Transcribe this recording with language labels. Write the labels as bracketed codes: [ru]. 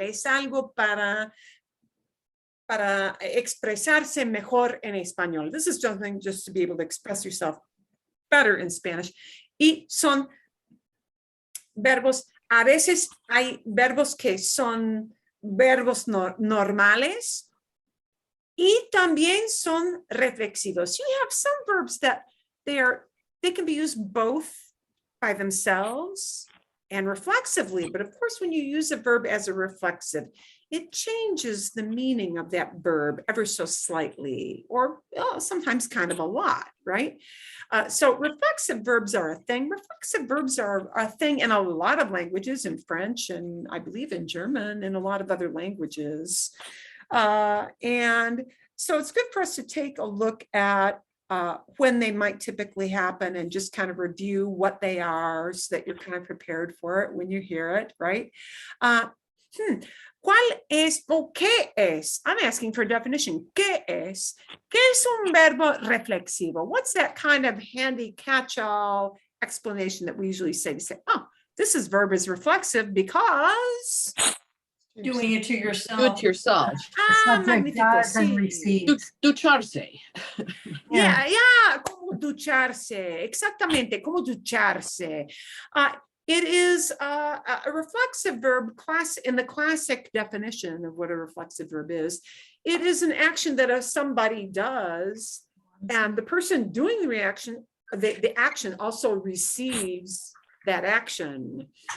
[es] Es algo para expresarse mejor en español. [en] This is something just to be able to express yourself better in Spanish. [es] Y son verbos, a veces hay verbos que son verbos normales y también son reflexivos. [en] You have some verbs that they can be used both by themselves and reflexively, but of course when you use a verb as a reflexive, it changes the meaning of that verb ever so slightly, or sometimes kind of a lot, right? So reflexive verbs are a thing. Reflexive verbs are a thing in a lot of languages, in French, and I believe in German, and a lot of other languages. And so it's good for us to take a look at when they might typically happen and just kind of review what they are so that you're kind of prepared for it when you hear it, right? [es] ¿Cuál es o qué es? [en] I'm asking for a definition. [es] ¿Qué es? ¿Qué es un verbo reflexivo? [en] What's that kind of handy catch-all explanation that we usually say? We say, oh, this verb is reflexive because... Doing it to yourself. Do it yourself. Subject does and [es] sí. [en] receives. [es] Ducharse. Yeah, como ducharse. Exactamente, como ducharse. [en] It is a reflexive verb in the classic definition of what a reflexive verb is. It is an action that somebody does, and the person doing the reaction, the action also receives that action.